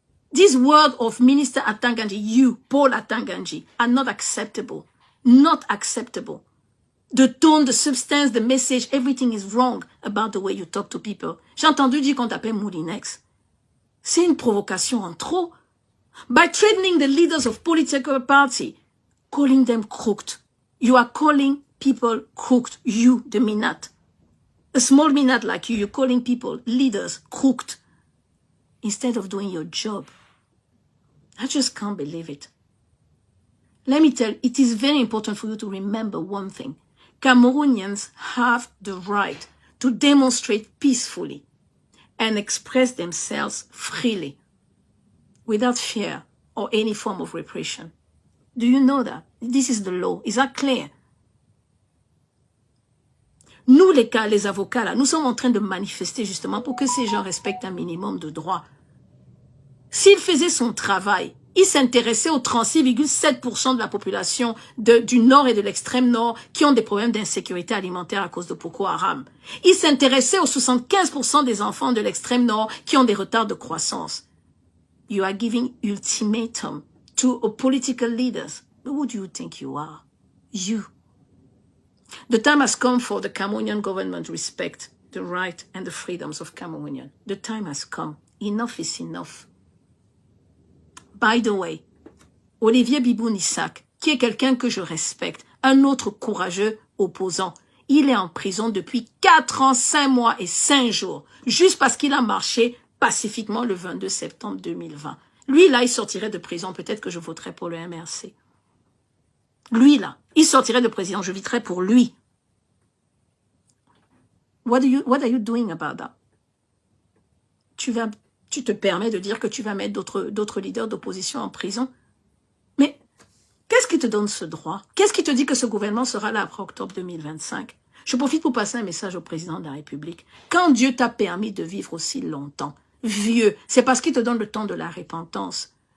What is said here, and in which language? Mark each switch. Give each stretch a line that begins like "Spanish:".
English: This word of Minister Atanganji, you, Paul Atanganji, are not acceptable. Not acceptable. The tone, the substance, the message, everything is wrong about the way you talk to people.
French: J'ai entendu dire qu'on t'appelle Moulinex. C'est une provocation en trop.
English: By threatening the leaders of political party, calling them crooked. You are calling people crooked. You, the Minat. A small Minat like you, you're calling people, leaders, crooked. Instead of doing your job. I just can't believe it. Let me tell you, it is very important for you to remember one thing. Cameroonians have the right to demonstrate peacefully and express themselves freely without fear or any form of repression. Do you know that? This is the law. Is that clear?
French: Nous, les avocats, là, nous sommes en train de manifester justement pour que ces gens respectent un minimum de droits. S'il faisait son travail, il s'intéressait aux 36,7% de la population du Nord et de l'extrême Nord qui ont des problèmes d'insécurité alimentaire à cause de Boko Haram. Il s'intéressait aux 75% des enfants de l'extrême Nord qui ont des retards de croissance.
English: You are giving ultimatum to a political leaders. But who do you think you are? You. The time has come for the Cameroonian government to respect the right and the freedoms of Cameroonians. The time has come. Enough is enough. By the way,
French: Olivier Bibou-Nissak, qui est quelqu'un que je respecte, un autre courageux opposant, il est en prison depuis 4 ans, 5 mois et 5 jours, juste parce qu'il a marché pacifiquement le 22 septembre 2020. Lui, là, il sortirait de prison, peut-être que je voterais pour le MRC. Lui, là, il sortirait de prison, je voterais pour lui.
English: What are you doing about that?
French: Tu te permets de dire que tu vas mettre d'autres leaders d'opposition en prison. Mais qu'est-ce qui te donne ce droit? Qu'est-ce qui te dit que ce gouvernement sera là après octobre 2025? Je profite pour passer un message au président de la République. Quand Dieu t'a permis de vivre aussi longtemps, vieux, c'est parce qu'il te donne le temps de la repentance.